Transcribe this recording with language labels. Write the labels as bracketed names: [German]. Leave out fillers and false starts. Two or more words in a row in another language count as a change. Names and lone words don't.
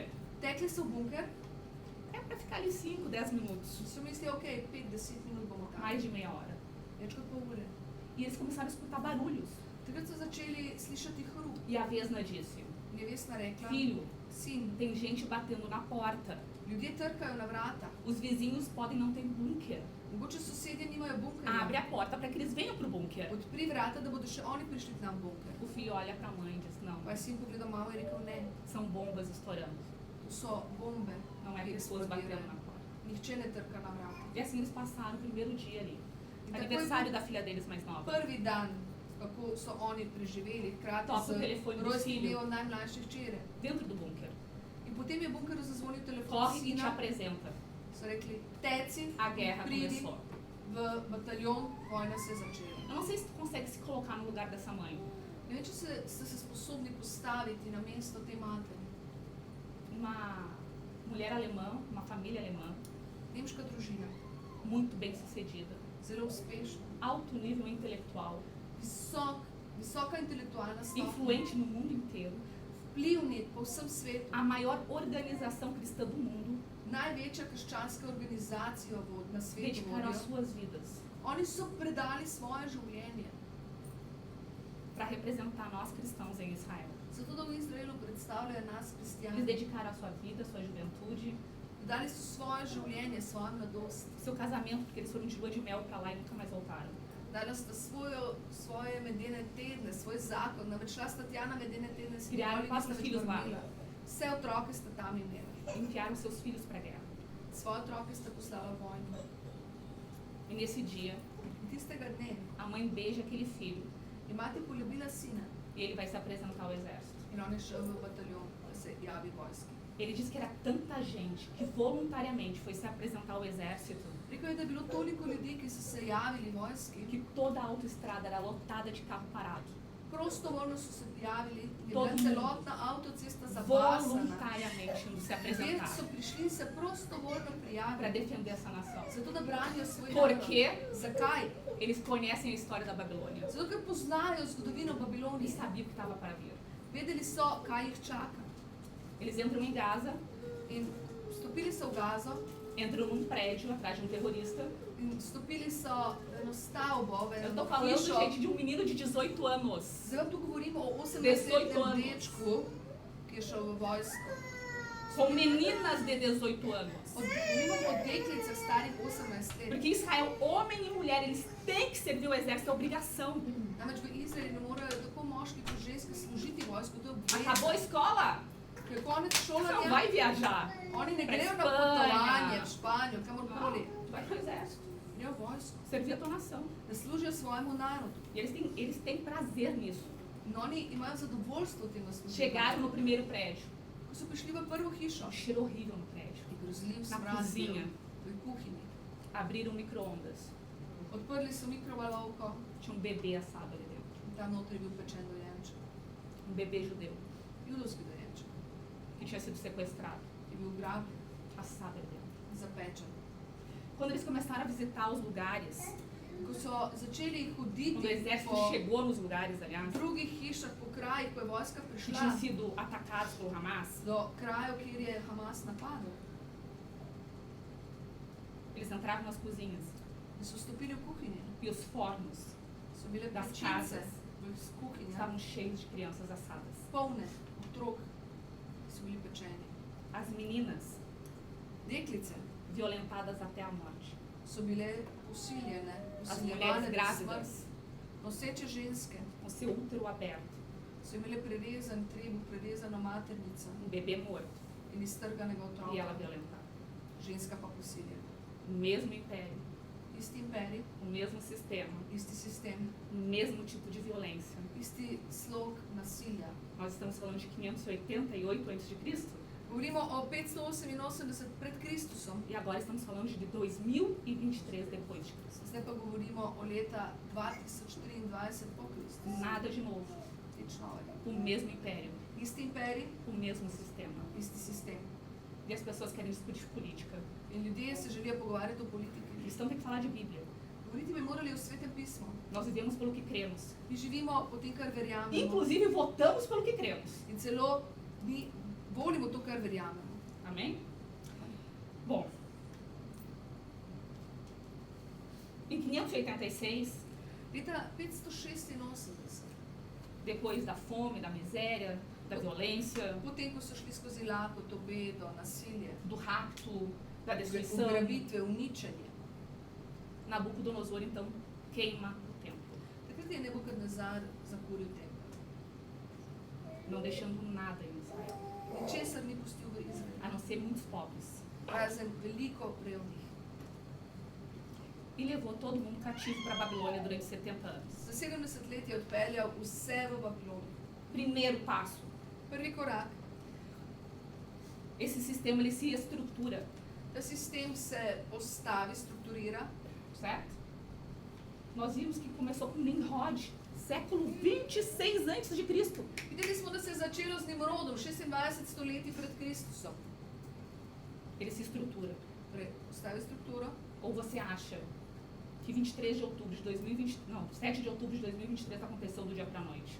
[Slovenian] Tekli so v bunker, [Portuguese] É para ficar ali 5, 10 minutos, [Slovenian] so mislili, okej, 5-10 minut bomo tam. [Portuguese] mais de meia hora. [Slovenian] Več kot pol ure. [Portuguese] E eles começaram a escutar barulhos. [Slovenian] Takrat so začeli slišati hrup. [Portuguese] E a Vesna disse: [Slovenian] Nevestna rekla, [Portuguese] Filho, [Slovenian] sin, [Portuguese] tem gente batendo na porta. [Slovenian] ljudje trkajo na vrata. [Portuguese] Os vizinhos podem não ter bunker. [Slovenian] Mogoče sosedje nimajo bunkerja. [Portuguese] Abre a porta para que eles venham pro bunker. [Slovenian] Odpri vrata, da bodo še oni prišli k nam v bunker. [Portuguese] O filho olha para a mãe e diz: Não, [Slovenian] Pa je sin pogledal malo in rekel, ne, [Portuguese] são bombas estourando. [Slovenian] to so bombe, [Portuguese] Não é [Slovenian] ki [Portuguese] pessoas batendo [Slovenian] eksplodirajo. [Portuguese] na porta. [Slovenian] Nihče ne trka na vrata. [Portuguese] E assim eles passaram o primeiro dia ali. [Slovenian] In tako je [Portuguese] Aniversário [Slovenian] bil [Portuguese] da filha deles mais nova. [Slovenian] prvi dan, kako so oni preživeli, hkrati Topi z telefon do rojstnim cilju. dnevom najmlajše hčere. [Portuguese] Dentro do bunker. [Slovenian] In potem je v bunkeru zazvonil telefon [Portuguese] Corre e te [Slovenian] sina, [Portuguese] apresenta. [Slovenian] so rekli, teci, [Portuguese] A guerra [Slovenian] pridi [Portuguese] começou. [Slovenian] v bataljon, vojna se je začela. [Portuguese] Eu não sei se tu consegue se colocar no lugar dessa mãe. [Slovenian] Ne vem, če ste se sposobni postaviti na mesto te matere. [Portuguese] Uma mulher alemã, uma família alemã, [Slovenian] Nemška družina, [Portuguese] muito bem sucedida, [Slovenian] zelo uspešna, [Portuguese] alto nível intelectual, [Slovenian] visoka intelektualna stopnja, [Portuguese] influente no mundo inteiro, [Slovenian] vplivni po vsem svetu, [Portuguese] a maior organização cristã do mundo, [Slovenian] največja krščanska organizacija na svetu [Portuguese] dedicaram as [Slovenian] vodijo. [Portuguese] suas vidas [Slovenian] Oni so predali svoje življenje, [Portuguese] para representar nós cristãos em Israel. [Slovenian] zato da v Izraelu predstavljajo nas [Portuguese] Eles [Slovenian] kristjane. [Portuguese] dedicaram a sua vida, a sua juventude, [Slovenian] Dali so svoje življenje, svojo mladost. [Portuguese] seu casamento, porque eles foram de lua de mel para lá e nunca mais voltaram. [Slovenian] Dali sta svoje medene tedne, svoj zakon, namreč šla sta tja na medene tedne, si [Portuguese] Criaram [Slovenian] nikoli 4 nista več [Portuguese] filhos lá. [Slovenian] vrnila. Vse otroke sta tam imela. [Portuguese] Enviaram seus filhos para a guerra. [Slovenian] Svoje otroke sta poslala v vojno. [Portuguese] E nesse dia, [Slovenian] In tistega dne [Portuguese] a mãe beija aquele filho [Slovenian] je mati poljubila sina [Portuguese] e ele vai se apresentar ao exército. [Slovenian] in on je šel v bataljon, da se javi vojski. [Portuguese] Ele diz que era tanta gente que voluntariamente foi se apresentar ao exército [Slovenian] Rekel je, da je bilo toliko ljudi, ki so se javili vojski, [Portuguese] que toda a autoestrada era lotada de carro parado. [Slovenian] prostovoljno so se javili, je bila [Portuguese] Todo mundo. [Slovenian] celotna avtocesta zabasana. [Portuguese] Voluntariamente indo se [Slovenian] Ljudje [Portuguese] apresentar [Slovenian] so prišli in se prostovoljno [Portuguese] para [Slovenian] prijavili, [Portuguese] defender essa nação. [Slovenian] zato da branijo svoj [Portuguese] Por [Slovenian] narod. [Portuguese] quê? [Slovenian] Zakaj? [Portuguese] Eles conhecem a história da Babilônia [Slovenian] Zato, ker poznajo zgodovino [Portuguese] e [Slovenian] Babilonije. [Portuguese] sabiam o que estava para vir. [Slovenian] Vedeli so, kaj jih čaka. [Portuguese] Eles entram em Gaza, [Slovenian] In vstopili so v Gazo [Portuguese] entram num prédio atrás de um terrorista. [Slovenian] in vstopili so v eno stavbo, v [Portuguese] Eu [Slovenian] eno [Portuguese] tô falando, [Slovenian] hišo. [Portuguese] gente, de um menino de 18 anos. [Slovenian] Zdaj vam tu govorimo o 18 18-letnem [Portuguese] anos. [Slovenian] dečku, ki je šel v vojsko. [Portuguese] Com meninas de 18 anos. [Slovenian] Govorimo o deklicah starih 18 let. [Portuguese] Porque em Israel, homem e mulher, eles têm que servir o exército, é obrigação. [Slovenian] Namreč v Izraelu morajo tako moški kot ženske služiti vojsko, to je [Portuguese] Acabou a [Slovenian] obvezno. [Portuguese] escola, [Slovenian] Ker je konec [Portuguese] não [Slovenian] šolanja, [Portuguese] vai viajar. [Slovenian] oni ne [Portuguese] Pra [Slovenian] grejo na [Portuguese] Espanha. [Slovenian] potovanje v Španijo, kamorkoli. [Portuguese] Tu vai pro exército, [Slovenian] Grejo v vojsko, [Portuguese] servir a tua nação. [Slovenian] da služijo svojemu narodu. [Portuguese] E eles têm prazer nisso. [Slovenian] In oni imajo zadovoljstvo v tem, da služijo. [Portuguese] Chegaram no primeiro prédio. [Slovenian] Ko so prišli v prvo hišo, [Portuguese] Um cheiro horrível no prédio. [Slovenian] je grozljiv [Portuguese] Na [Slovenian] smrad [Portuguese] cozinha. [Slovenian] bil v kuhinji. [Portuguese] Abriram micro-ondas. [Slovenian] Odprli so mikrovalovko [Portuguese] Tinha um bebê assado ali dentro. [Slovenian] in tam notri je bil pečen dojenček. [Portuguese] Um bebê judeu [Slovenian] Judovski dojenček, [Portuguese] que tinha sido sequestrado. [Slovenian] ki je bil ugrabljen, [Portuguese] Assado ali dentro. [Slovenian] zapečen. [Portuguese] Quando eles começaram a visitar os lugares, [Slovenian] ko so začeli [Portuguese] Quando o [Slovenian] hoditi [Portuguese] exército [Slovenian] po [Portuguese] chegou nos lugares, aliás, [Slovenian] drugih hišah, po krajih, ko je vojska [Portuguese] que [Slovenian] prišla [Portuguese] tinham sido atacados pelo Hamas, [Slovenian] do krajev, kjer je Hamas napadel, [Portuguese] eles entravam nas cozinhas [Slovenian] in so stopili v kuhinje, [Portuguese] e os fornos [Slovenian] so bile [Portuguese] das [Slovenian] pečnice [Portuguese] casas [Slovenian] v kuhinjah [Portuguese] estavam cheios de crianças assadas. [Slovenian] polne otrok, ki so bili pečeni. [Portuguese] As meninas [Slovenian] Deklice [Portuguese] violentadas até a morte. [Slovenian] so bile posiljene, [Portuguese] As [Slovenian] posiljevane [Portuguese] mulheres [Slovenian] do [Portuguese] grávidas [Slovenian] smrti. Noseče ženske [Portuguese] com seu útero aberto, [Slovenian] so imele prerezan trebuh, prerezano maternico [Portuguese] um bebê morto [Slovenian] in iztrganega [Portuguese] e ela [Slovenian] otroka, [Portuguese] violentada. [Slovenian] ženska pa posiljena. [Portuguese] O mesmo império, [Slovenian] Isti imperij, [Portuguese] o mesmo sistema, [Slovenian] isti sistem, [Portuguese] o mesmo tipo de violência. [Slovenian] isti slog nasilja. [Portuguese] Nós estamos falando de 588 a.C. [Slovenian] Govorimo o 588 pred Kristusom, [Portuguese] e agora estamos falando de 2023 depois de Cristo. [Slovenian] zdaj pa govorimo o leta 2023 po Kristusu. [Portuguese] Nada de novo. [Slovenian] Nič novega. [Portuguese] O mesmo império, [Slovenian] Isti imperij, [Portuguese] o mesmo sistema. [Slovenian] isti sistem. [Portuguese] E as pessoas querem discutir política. [Slovenian] In ljudje se želijo pogovarjati o politiki. [Portuguese] Cristão tem que falar de Bíblia. [Slovenian] Govoriti bi morali o Svetem pismu. [Portuguese] Nós vivemos pelo que cremos. [Slovenian] Mi živimo po tem, kar verjamemo. [Portuguese] Inclusive votamos pelo que cremos. [Slovenian] In celo mi volimo to, kar verjamemo. [Portuguese] Amém? Bom. Em 586, [Slovenian] Leta 586, [Portuguese] depois da fome, da miséria, da violência, [Slovenian] potem, ko so šli skozi lakoto, bedo, nasilje, [Portuguese] do rapto, da destruição, [Slovenian] ugrabitve, uničenje, [Portuguese] Nabucodonosor então queima o templo, [Slovenian] takrat je Nebukadnezar zakuril tempelj. [Portuguese] não deixando nada em Israel, [Slovenian] Ničesar ni pustil v [Portuguese] a [Slovenian] Izrael, [Portuguese] não ser muitos pobres. [Slovenian] razen veliko revnih. [Portuguese] E levou todo mundo cativo para a Babilônia durante 70 anos. [Slovenian] Za 70 let je odpeljal vse v Babilonijo. [Portuguese] Primeiro passo, [Slovenian] Prvi korak, [Portuguese] esse sistema ele se estrutura, [Slovenian] ta sistem se postavi, strukturira. [Portuguese] certo? Nós vimos que começou com Nimrod, século 26 antes de Cristo. [Slovenian] Videli smo, da se je začelo z Nimrodom 26 stoletij pred Kristusom. [Portuguese] Ele se estrutura. [Slovenian] Torej, postavi strukturo. [Portuguese] Ou você acha que 23 de outubro de 2020, não, 7 de outubro de 2023 aconteceu do dia para a noite?